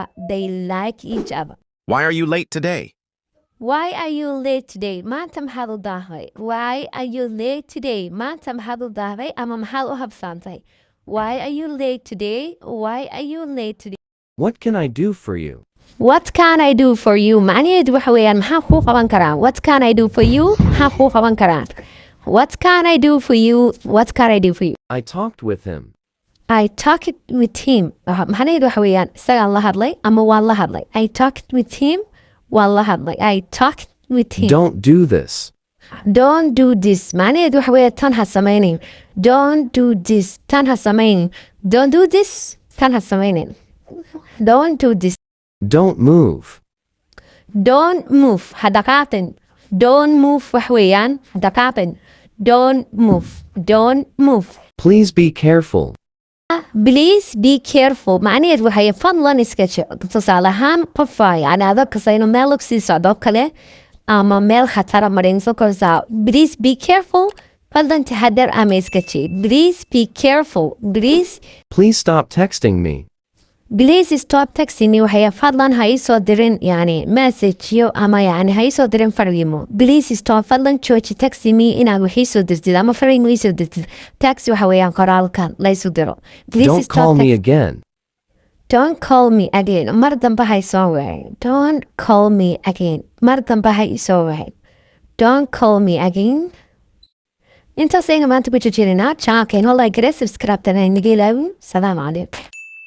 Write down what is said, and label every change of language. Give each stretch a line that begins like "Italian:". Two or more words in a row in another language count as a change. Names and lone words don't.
English: They like each other. Why are you late today? Why are you late today?
Somali: maanta maxaad u daahday?
English: Why are you late today?
Somali: maanta maxaad u daahday ama maxaad u habsaantay?
English: Why are you late today? Why are you late today? What can I do for you? What can I do for you?
Somali: macnaheedu waxa weeyaan maxaan kuu qaban karaa?
English: What can I do for you?
Somali: maxaan kuu qaban karaa?
English: What can I do for you? What can I do for you? I talked with him. I talked with him.
Somali: macnaheedu waxa weeyaan isagaan la hadlay ama waan la hadlay.
English: I talked with him.
Somali: waan la hadlay.
English: I talked with him. Don't do this. Don't do this.
Somali: macnaheedu waxa weeye tan ha samaynin.
English: Don't do this.
Somali: tan ha samaynin.
English: Don't do this.
Somali: tan ha samaynin.
English: Don't do this. Don't move. Don't move.
Somali: ha dhaqaaqin.
English: Don't move
Somali: wax weeyaan ha dhaqaaqin.
English: Don't move. Don't move. Please be careful. Please be careful.
Somali: macnaheedu waxay fadlan iska jir. tusaale ahaan qof yani adag kasayno meel og sii socdo kale ama meel khatara marinso korsaa.
English: Please be careful.
Somali: fadlan taxadar ama iska jir.
English: Please be careful. Please stop texting me. Please stop texting me.
Somali: waxay fadlan ha ii soo dirin yani message ama yani ha ii soo dirin fariimo.
English: Please stop
Somali: fadlan jooji
English: texting me
Somali: inaad wax ii soo dirtid ama fariimo ii soo dirtid. Text waxa weeyaan qoraalkan la isu diro.
English: Don't call me again. Don't call me again.
Somali: mar dambe ha ii soo wicin.
English: Don't call me again.
Somali: mar dambe ha ii soo wicin.
English: Don't call me again.
Somali: intaas ayaan maanta ku jijirina channelkeena like gare subscribe tana inaga ilaawin
Arabic: السلام عليكم